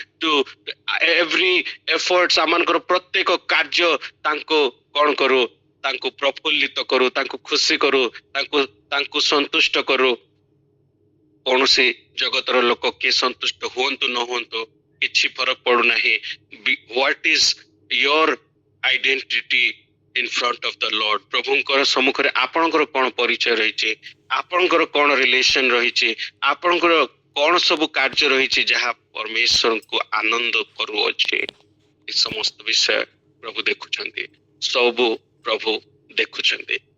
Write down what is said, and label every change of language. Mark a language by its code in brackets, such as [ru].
[en] to every efforts, [or] ଆମମାନଙ୍କର ପ୍ରତ୍ୟେକ କାର୍ଯ୍ୟ ତାଙ୍କୁ କଣ କରୁ, ତାଙ୍କୁ ପ୍ରଫୁଲ୍ଲିତ କରୁ, ତାଙ୍କୁ ଖୁସି କରୁ, ତାଙ୍କୁ ସନ୍ତୁଷ୍ଟ କରୁ। କୌଣସି ଜଗତର ଲୋକ କିଏ ସନ୍ତୁଷ୍ଟ ହୁଅନ୍ତୁ ନ ହୁଅନ୍ତୁ କିଛି ଫରକ ପଡୁନାହିଁ। [en] What is your identity in front of the Lord? [or] ପ୍ରଭୁଙ୍କର ସମ୍ମୁଖରେ ଆପଣଙ୍କର କଣ ପରିଚୟ ରହିଛି, ଆପଣଙ୍କର କଣ ରିଲେସନ ରହିଛି, ଆପଣଙ୍କର କଣ ସବୁ କାର୍ଯ୍ୟ ରହିଛି ଯାହା ପରମେଶ୍ୱରଙ୍କୁ ଆନନ୍ଦ କରୁଅଛି। ଏ ସମସ୍ତ ବିଷୟ ପ୍ରଭୁ ଦେଖୁଛନ୍ତି, ସବୁ ପ୍ରଭୁ ଦେଖୁଛନ୍ତି।